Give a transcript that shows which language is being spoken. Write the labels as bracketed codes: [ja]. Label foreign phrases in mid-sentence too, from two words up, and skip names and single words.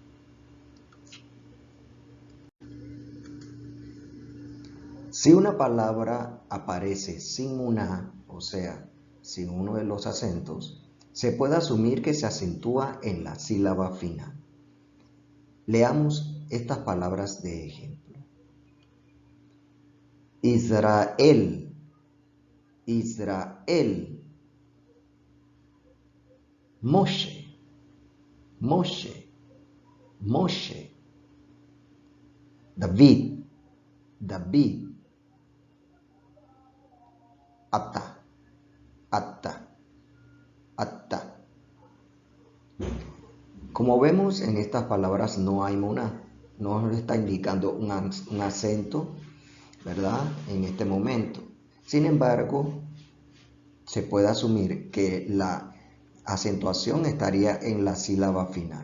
[es] Si una palabra aparece sin una, o sea, sin uno de los acentos, se puede asumir que se acentúa en la sílaba final. Leamos estas palabras de ejemplo. Israel, Israel. Moshe, Moshe, Moshe. David, David. Ata, Ata, Ata. Como vemos en estas palabras no hay moná, no está indicando un acento, ¿verdad? En este momento. Sin embargo, se puede asumir que la acentuación estaría en la sílaba final.